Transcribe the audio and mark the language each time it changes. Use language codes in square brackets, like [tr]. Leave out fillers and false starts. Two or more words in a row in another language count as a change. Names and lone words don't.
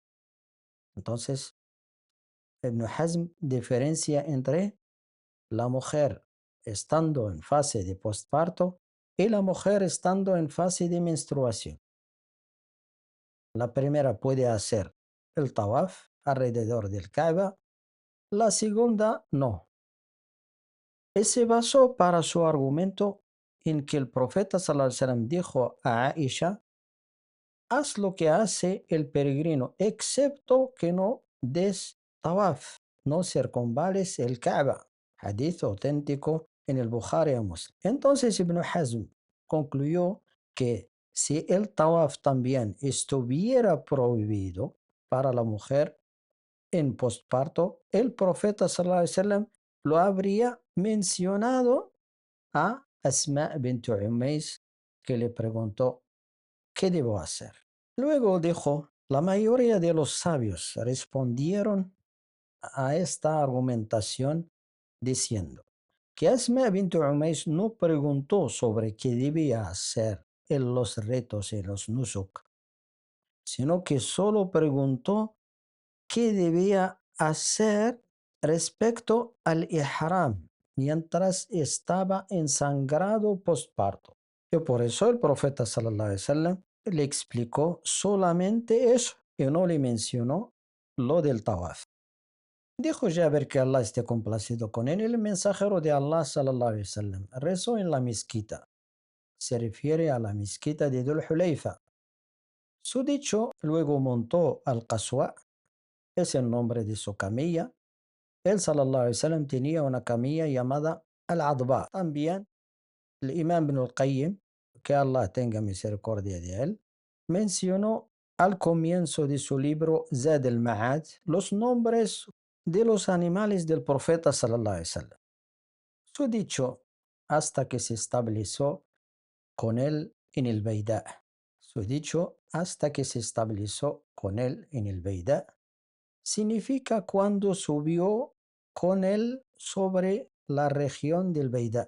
[es] Entonces, Ibn Hazm diferencia entre la mujer estando en fase de posparto y la mujer estando en fase de menstruación. La primera puede hacer el tawaf alrededor del Kaaba, la segunda no. Y se basó para su argumento en que el profeta [ar] صلى الله عليه وسلم [es] dijo a Aisha, haz lo que hace el peregrino, excepto que no des tawaf, no circunvales el Kaaba. Hadith auténtico en el Bukhari y Muslim. Entonces Ibn Hazm concluyó que si el tawaf también estuviera prohibido para la mujer en postparto, el profeta [ar] صلى الله عليه وسلم [es] lo habría mencionado a Asma bint Umays, que le preguntó, ¿qué debo hacer? Luego dijo, la mayoría de los sabios respondieron a esta argumentación diciendo que Asma bint Umays no preguntó sobre qué debía hacer en los retos y los nusuk, sino que solo preguntó qué debía hacer respecto al ihram mientras estaba ensangrado postparto. Y por eso el profeta [ar] صلى الله عليه وسلم [es] le explicó solamente eso y no le mencionó lo del tawaf. Dijo Jabir que Allah esté complacido con él, el mensajero de Allah [ar] صلى الله عليه وسلم [es] rezó en la mezquita. Se refiere a la mezquita de Dhul Hulayfa. Su dicho luego montó al Qaswa, es el nombre de su camilla. Él [ar] صلى الله عليه وسلم [es] tenía una camilla llamada Al-Adba. También el Imam Ibn al-Qayyim, que Allah tenga misericordia de él, mencionó al comienzo de su libro Zad al-Ma'ad los nombres de los animales del profeta [ar] صلى الله عليه وسلم. [es] Su dicho hasta que se estableció con él en el Beidá. Su dicho hasta que se estableció con él en el Beidá significa cuando subió con él sobre la región del Beidá.